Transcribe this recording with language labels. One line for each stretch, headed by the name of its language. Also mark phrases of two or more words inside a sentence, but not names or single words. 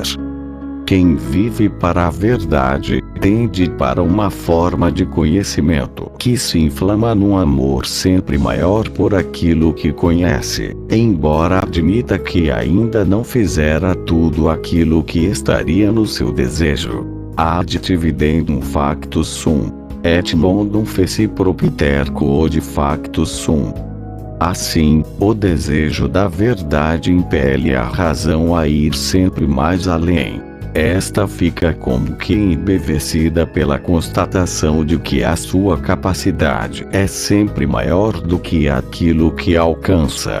Portuguese: Quem vive para a verdade, tende para uma forma de conhecimento que se inflama num amor sempre maior por aquilo que conhece, embora admita que ainda não fizera tudo aquilo que estaria no seu desejo.
Latin: Ad dividendum factus sum, et mondum feci propter quod factus sum.
Portuguese: Assim, o desejo da verdade impele a razão a ir sempre mais além. Esta fica como que embevecida pela constatação de que a sua capacidade é sempre maior do que aquilo que alcança.